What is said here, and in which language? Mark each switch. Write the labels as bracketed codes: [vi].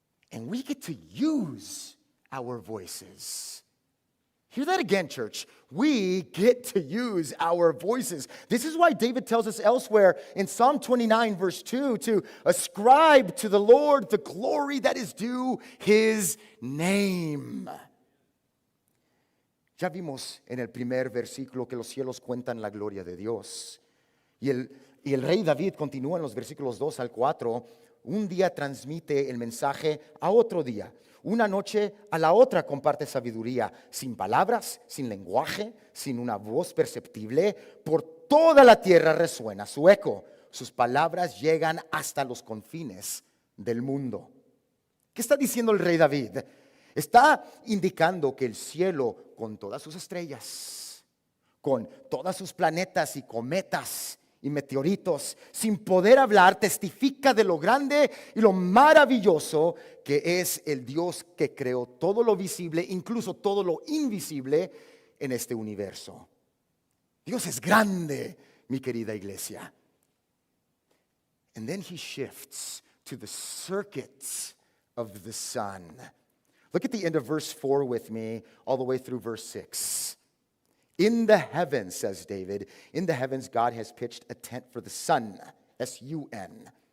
[en] And we get to use our voices. Hear that again, church. We get to use our voices. This is why David tells us elsewhere in Psalm 29, verse 2, to ascribe to the Lord the glory that is due his name. [es] Ya vimos en el primer versículo que los cielos cuentan la gloria de Dios. Y el rey David continúa en los versículos 2 al 4. Un día transmite el mensaje a otro día. Una noche a la otra comparte sabiduría, sin palabras, sin lenguaje, sin una voz perceptible. Por toda la tierra resuena su eco. Sus palabras llegan hasta los confines del mundo. ¿Qué está diciendo el rey David? Está indicando que el cielo, con todas sus estrellas, con todas sus planetas y cometas y meteoritos, sin poder hablar, testifica de lo grande y lo maravilloso que es el Dios que creó todo lo visible, incluso todo lo invisible en este universo. Dios es grande, mi querida iglesia. [en] And then he shifts to the circuits of the sun. Look at the end of verse 4 with me, all the way through verse 6. In the heavens, says David, in the heavens God has pitched a tent for the sun, S-U-N.